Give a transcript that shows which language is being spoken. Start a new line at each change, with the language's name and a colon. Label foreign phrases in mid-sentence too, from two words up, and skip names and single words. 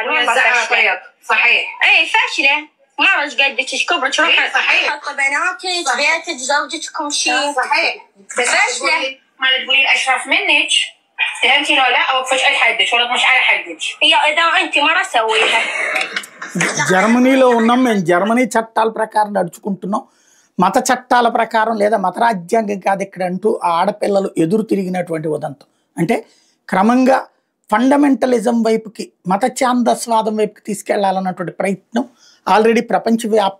Arabic: والله فاشله. صحيح. اي فاشله. مرج قدك ايش كبرك روحي صحيح. حط بناتك بيتك زوجك كل شيء. صحيح. بس ما تقولين اشرف منك. فهمتي لو لا اوقفك على حدك ولا مش على حدك. هي اذا انت مره سويها.
Telugu: జర్మనీలో ఉన్నాం మేము. జర్మనీ చట్టాల ప్రకారం నడుచుకుంటున్నాం. మత చట్టాల ప్రకారం లేదా మత రాజ్యాంగం కాదు ఇక్కడ అంటూ ఆ ఆడపిల్లలు ఎదురు తిరిగినటువంటి ఉదంతం. అంటే క్రమంగా ఫండమెంటలిజం వైపుకి, మత ఛాందస్వాదం వైపుకి తీసుకెళ్లాలన్నటువంటి ప్రయత్నం ఆల్రెడీ ప్రపంచవ్యాప్తంగా ప్రారంభమైంది.